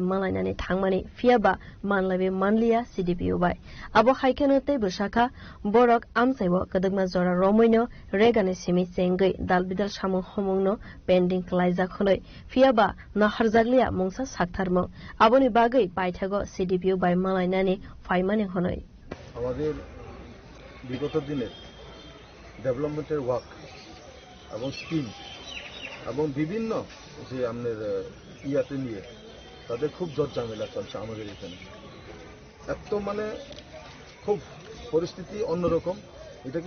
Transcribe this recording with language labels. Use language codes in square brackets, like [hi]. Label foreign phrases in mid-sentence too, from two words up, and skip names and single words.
[trp] malainani thangmani fiaba manlabe manliya CDPU by abo haikeno tebo saka borok amsaibo kadagma jora romoino regani simi chengai dalbidal samung homongno pending klaija khonoi fiaba naharjaglia mungsa saktharmo aboni bagai paithago CDPU by malainani faimani honoi [bn] আমাদের বিগত দিনে [en] development work [bn] এবং স্কিম এবং বিভিন্ন যে আমাদের ইয়াতে নিয়ে তাদের খুব জট ঝামেলা চলছে আমাদের এখানে এত মানে খুব পরিস্থিতি অন্যরকম এটাকে